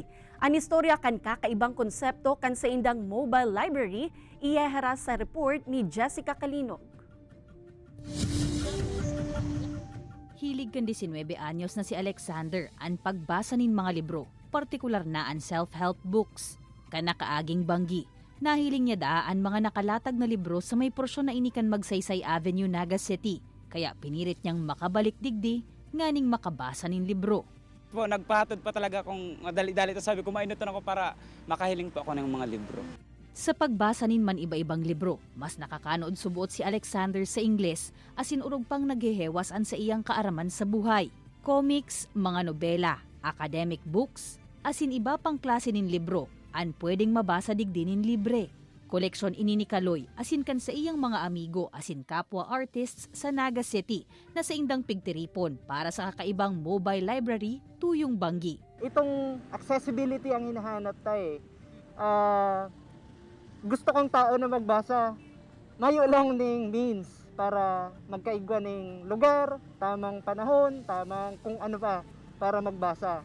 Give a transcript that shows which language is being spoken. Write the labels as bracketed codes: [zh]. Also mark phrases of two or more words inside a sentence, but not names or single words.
[bik] Ang istorya kan kakaibang konsepto kan sa indang mobile library, iyehara sa report ni Jessica Calinog. Hilig kan 19 anyos na si Alexander ang pagbasa nin mga libro, partikular na ang [en] self-help books. [bik] Kanakaaging banggi, nahiling niya daan mga nakalatag na libro sa may porsyon na inikan Magsaysay Avenue, Naga City. Kaya pinirit niyang makabalik digdi, nganing makabasa nin libro. Po, nagpahatod pa talaga kung dali-dali. Tapos sabi ko, mainuton ako para makahiling po ako ng mga libro. Sa pagbasa nin man iba-ibang libro, mas nakakanood subuot si Alexander sa Ingles, asin urog pang naghehewasan sa iyang kaaraman sa buhay. Comics, mga nobela, [en] academic books, [bik] asin iba pang klase nin libro, an pwedeng mabasa digdi nin libre. Koleksyon ini ni Kaloy, asin kan sa iyang mga amigo, asin kapwa artists sa Naga City, na sa indang pigtiripon para sa kakaibang mobile library, Tuyong Banggi. Itong accessibility ang hinahanap tayo. Gusto kong tao na magbasa, mayo lang ning means para magkaigwa ning lugar, tamang panahon, tamang kung ano pa para magbasa.